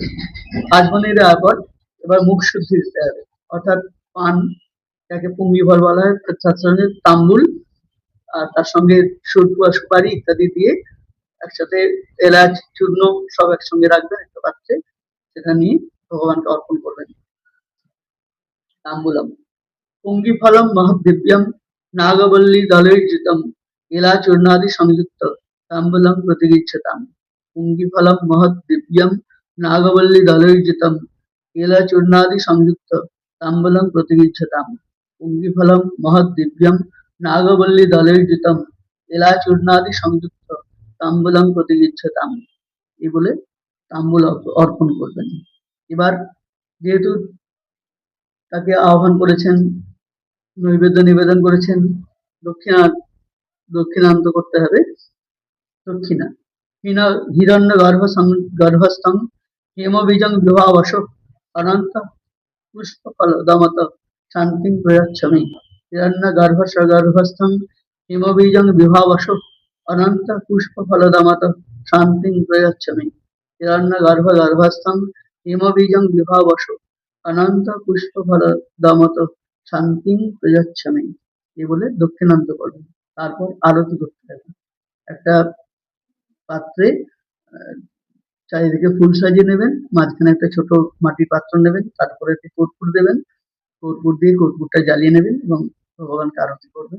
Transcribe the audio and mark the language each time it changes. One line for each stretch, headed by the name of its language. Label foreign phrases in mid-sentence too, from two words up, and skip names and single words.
Bangla: আচমনি দেওয়ার পর এবার মুখ শুদ্ধি দিতে হবে। অর্থাৎ পান যাকে পুঙ্গি ফল বলা হয় তার সঙ্গে তাম্বুল আর তার সঙ্গে সুপারি ইত্যাদি দিয়ে একসাথে এলাচ চূর্ণ সব একসঙ্গে রাখবেন একটা পাত্রে। সেটা নিয়ে ভগবানকে অর্পণ করবেন।
Sanskrit: তাম্বুলম পুঙ্গি ফলম মহৎ দিব্যম নাগবল্লী দলৈর্যুতম এলাচূর্ণাদি সংযুক্ত তাম্বুলম প্রতিগৃহ্যতাম। পুঙ্গি ফলম মহৎ দিব্যম নাগবল্লী দলৈর্যুতম এলাচূর্ণাদি সংযুক্ত তাম্বুলম প্রতিগৃহ্যতাম। পুঙ্গি ফলম মহৎ দিব্যম নাগবল্লী দলৈর্যুতম এলাচূর্ণাদি সংযুক্ত তাম্বুলম প্রতিগৃহ্যতাম।
Bangla: এই বলে তাম্বুল অর্পণ করবেন। এবার যেহেতু তাকে আহ্বান করেছেন নৈবেদ্য নিবেদন করেছেন দক্ষিণান্ত করতে হবে।
Sanskrit: দক্ষিণা হিরণ্য গর্ভস্থং হেমবীজং বিভাবশ অনন্ত পুষ্পফল দমত শান্তিং প্রয়চ্ছমি। হিরণ্য গর্ভস্থং হেমবীজং বিভাবশ অনন্ত পুষ্পফল দমত শান্তিং প্রয়চ্ছমি। হিরণ্য গর্ভস্থং হেমবীজং বিভাবশ অনন্ত পুষ্পফল দমত শান্তিং প্রয়চ্ছমি।
Bangla: এই বলে দক্ষিণান্ত করবেন। তারপর আরতি করতে হবে। একটা পাত্রে চারিদিকে ফুল সাজিয়ে নেবেন, মাঝখানে একটা ছোট মাটির পাত্র নেবেন, তারপরে একটি কর্পূর দেবেন, কর্পূর দিয়ে কর্পূরটা জ্বালিয়ে নেবেন এবং ভগবানকে আরতি করবেন।